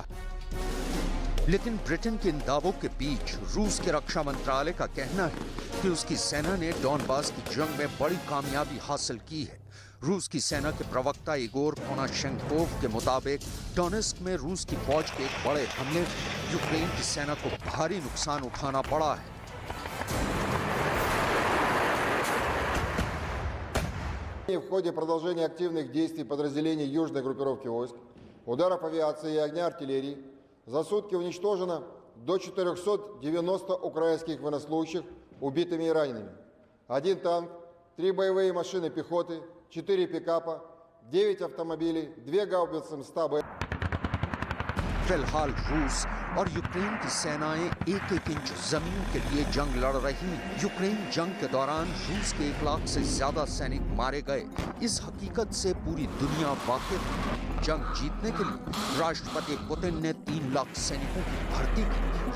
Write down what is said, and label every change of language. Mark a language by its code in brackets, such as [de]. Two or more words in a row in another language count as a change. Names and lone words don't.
[hi] लेकिन ब्रिटेन के इन दावों के बीच रूस के रक्षा मंत्रालय का कहना है कि उसकी सेना ने डॉनबास की जंग में बड़ी कामयाबी हासिल की है। रूस की सेना के प्रवक्ता इगोर कोनाशेंकोव के मुताबिक डोनेत्स्क में रूस की फौज के एक बड़े हमले में यूक्रेन की सेना को भारी नुकसान उठाना पड़ा है। [ru] В ходе продолжения активных действий подразделений южной группировки войск, ударов авиации и огня артиллерии за сутки уничтожено до 490 украинских военнослужащих убитыми и ранеными. 1 танк, 3 боевые машины пехоты, 4 пикапа, 9 автомобилей, 2 гаубицы МС-100Б. [hi] फिलहाल रूस और यूक्रेन की सेनाएं एक-एक इंच जमीन के लिए जंग लड़ रही हैं। यूक्रेन जंग के दौरान रूस के 1 लाख से ज्यादा सैनिक मारे गए। इस हकीकत से पूरी दुनिया वाकिफ है। जंग जीतने के लिए राष्ट्रपति पुतिन ने 3 लाख सैनिकों की भर्ती की।